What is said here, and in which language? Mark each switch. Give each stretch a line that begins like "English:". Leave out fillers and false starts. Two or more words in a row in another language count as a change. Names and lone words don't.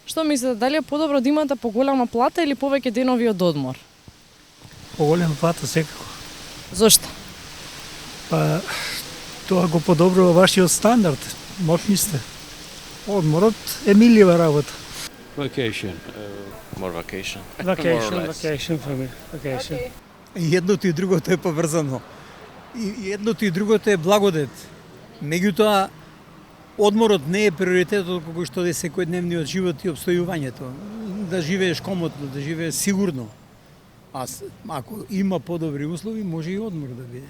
Macedonian: Што мислите, дали е подобро да имате поголема плата или повеќе денови од одмор? Поголема плата секако. Зошто? Па тоа го подобрува вашиот стандард. Моќни сте. Одморот е милива работа.
English: Vacation. More vacation. Vacation for me. Vacation.
Macedonian: И едното и другото е поврзано. И едното и другото е благодет. Меѓутоа, одморот не е приоритетот како што е секојдневниот живот и обстојувањето. Да живееш комотно, да живееш сигурно. Ако има подобри услови, може и одмор да биде.